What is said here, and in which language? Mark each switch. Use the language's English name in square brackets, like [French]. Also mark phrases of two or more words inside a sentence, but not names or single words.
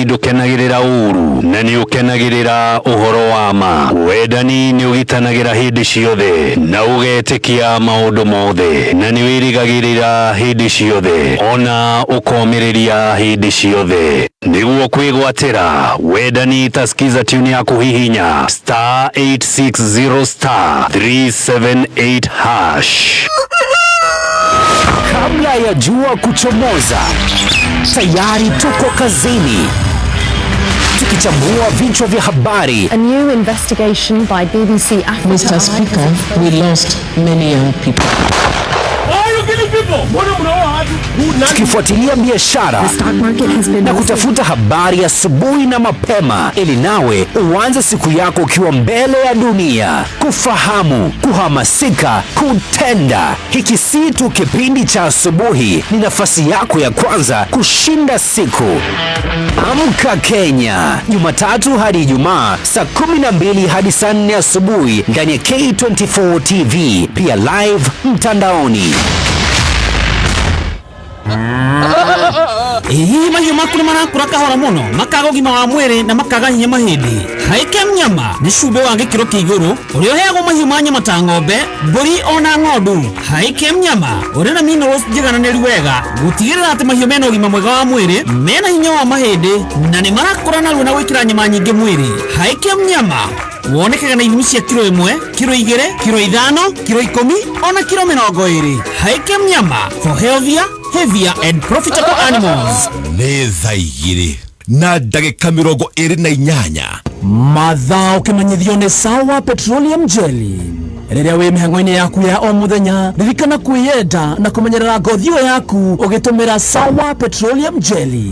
[Kikuyu] ndũkenagĩrĩra ũru na nĩ ũkenagĩrĩra ũhoro wa ma wendani nĩ ũgitanagĩra hĩndĩ ciothe na ũgetĩkia maũndũ mothe na nĩ wĩrĩgagĩrĩra hĩndĩ ciothe ona ũkomĩrĩria hĩndĩ ciothe nĩguo kwĩgwatĩra wendani [Swahili] taskiza tune ya kuhihinya [Kikuyu] *860*378#. [Swahili] Kabla ya jua kuchomoza, tayari tuko kazini tukichambua vichwa vya habari. [English] A new investigation by BBC Africa. Mr. Speaker, we lost many young people. [Swahili] Tukifuatilia biashara na kutafuta habari asubuhi na mapema ili nawe uanze siku yako ukiwa mbele ya dunia. Kufahamu, kuhamasika, kutenda. Hiki si tu kipindi cha asubuhi, ni nafasi yako ya kwanza kushinda siku. Amka Kenya, Jumatatu hadi Ijumaa saa 12 hadi saa 4 asubuhi ndani ya K24 TV, pia live mtandaoni. [Kikuyu] mahiũ maku nĩ marakũra kahora mũno makaga ũgima wa mwĩrĩ na makaga hinya mahĩndĩ. Haikem Nyama nĩ cumbĩ wa gĩkĩro kĩa igũrũ ũrĩa ũheagwo mahiũ ma nyama ta ng'ombe, mbũri ona ng'ondu. Haikem Nyama ũrĩ na minerals njigananĩru wega gũtigĩrĩra atĩ mahiũ mena ũgima mwega wa mwĩrĩ, mena hinya wa mahĩndĩ na nĩ marakũra narua na gwĩkĩra nyama nyingĩ mwĩrĩ. Haikem Nyama wonekaga na ithimi cia kilo 1, kilo 2, kilo 5, kilo 10 ona kilo 20. [English] Haikem Nyama for healthier, heavier and profitable animals. [Kikuyu] Nĩ thaa 2 na ndagĩka 28 mathaa ũkĩmenyithio nĩ Sawa Petroleum Jelly. Rĩrĩa wĩ mĩhang'o-inĩ yaku ya o mũthenya, ririkana kwĩyenda na kũmenyerera ngothi yaku ũgĩtũmĩra Sawa Petroleum Jelly.